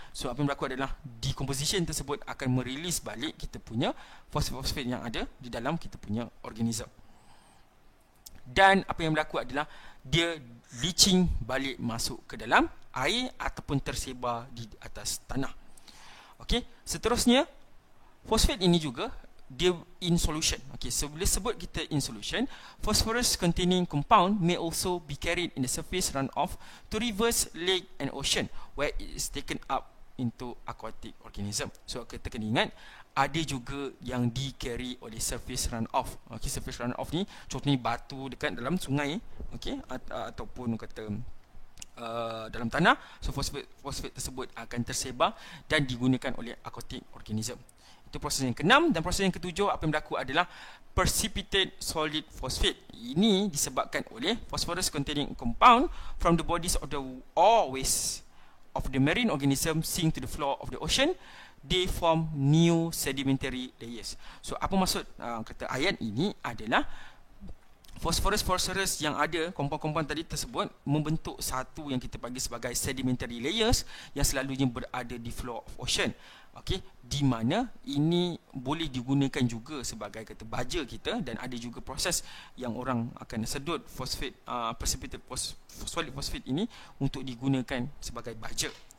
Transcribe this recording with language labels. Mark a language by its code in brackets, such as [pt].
[ms] So apa yang berlaku adalah decomposition tersebut akan merilis balik kita punya fosfat yang ada di dalam kita punya organism. Dan apa yang berlaku adalah dia leaching balik masuk ke dalam air ataupun tersebar di atas tanah. Seterusnya fosfat ini juga dia [en] in solution. Okay, so [ms] bila sebut kita [en] in solution, phosphorus containing compound may also be carried in the surface runoff to rivers, lake and ocean where it is taken up into aquatic organism. [ms] So kita kena ingat ada juga yang di carry oleh surface runoff. Okay, surface runoff ni contohnya batu dekat dalam sungai, okay, ataupun kata dalam tanah. So fosfat tersebut akan tersebar dan digunakan oleh aquatic organism. Itu proses yang ke-6. Dan proses yang ke-7, apa yang berlaku adalah precipitate solid phosphate. Ini disebabkan oleh [en] phosphorus containing compound from the bodies of the or waste of the marine organism sink to the floor of the ocean. They form new sedimentary layers. [ms] So apa maksud kata ayat ini adalah phosphorus yang ada, kompound-kompound tadi tersebut membentuk satu yang kita panggil sebagai sedimentary layers yang selalunya berada di floor of ocean. Okey, di mana ini boleh digunakan juga sebagai kata baja kita, dan ada juga proses yang orang akan sedut fosfat precipitate solid phosphate ini untuk digunakan sebagai baja.